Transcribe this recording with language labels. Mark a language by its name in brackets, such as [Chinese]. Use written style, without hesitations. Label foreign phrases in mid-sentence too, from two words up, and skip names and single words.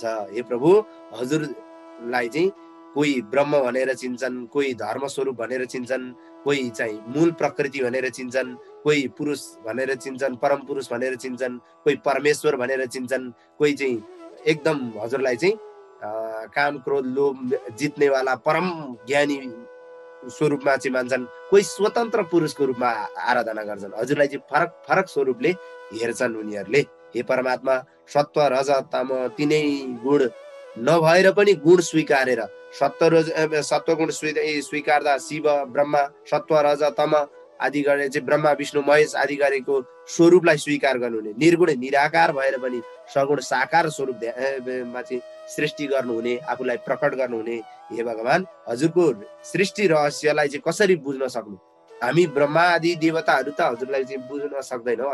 [Nepali] हे प्रभु, हजुरलाई चाहिँ कोही ब्रह्म भनेर चिन्छन्, कोही धर्म स्वरूप भनेर चिन्छन्, कोही चाहिँ मूल प्रकृति भनेर चिन्छन्, कोही पुरुष भनेर चिन्छन्, परम पुरुष भनेर चिन्छन्, कोही परमेश्वर भनेर चिन्छन्, कोही चाहिँ एकदम हजुरलाई चाहिँ काम क्रोध लोभ जित्नेवाला परम ज्ञानी स्वरूपमा चाहिँ मान्छन्, कोही स्वतन्त्र पुरुषको रूपमा आराधना गर्छन्। हजुरलाई चाहिँ फरक फरक स्वरूपले हेर्छन् उनीहरूले। हे परमात्मा, सत्व रज तम तिनै गुण नभएर पनि गुण स्वीकारेर, सत्वगुण स्वीकार्दा शिव ब्रह्मा, सत्व रज तम आदि गरेर चाहिँ ब्रह्मा विष्णु महेश आदि गरेको स्वरूपलाई स्वीकार गर्नुहुने, निर्गुण निराकार भएर पनि सगुण साकार स्वरूपमा चाहिँ सृष्टि गर्नुहुने, आफूलाई प्रकट गर्नुहुने। हे भगवान, हजुरको सृष्टि रहस्यलाई चाहिँ कसरी बुझ्न सक्नु? हामी ब्रह्मा आदि देवताहरू त हजुरलाई चाहिँ बुझ्न सक्दैनौँ।